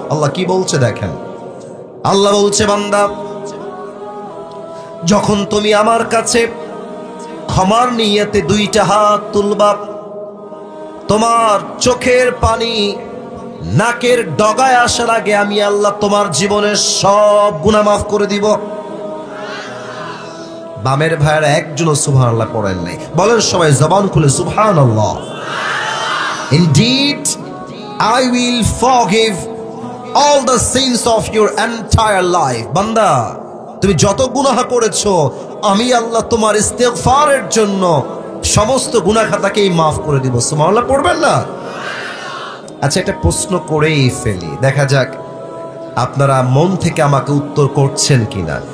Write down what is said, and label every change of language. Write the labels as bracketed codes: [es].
[bn] আল্লাহ কি বলছে দেখেন, আল্লাহ বলছে, বান্দা যখন তুমি আমার কাছে ক্ষমার নিয়তে দুইটা হাত তুলবা, তোমার চোখের পানি নাকের ডগায় আসার আগে আমি আল্লাহ তোমার জীবনের সব গুনাহ মাফ করে দিব। বামের ভাইয়েরা একজনও সুবহানাল্লাহ পড়েন নাই। বলেন সবাই জবান খুলে সুবহানাল্লাহ। [en] Indeed, I will forgive all the sins of your entire life. [bn] বান্দা তুমি যত গুনাহ করেছো, আমি আল্লাহ তোমার ইস্তেগফারের জন্য সমস্ত গুনাহ খাতাকেই মাফ করে দিব। সুবহানাল্লাহ পড়বেন না? আচ্ছা, একটা প্রশ্ন করেই ফেলি, দেখা যাক আপনারা মন থেকে আমাকে উত্তর করছেন কিনা।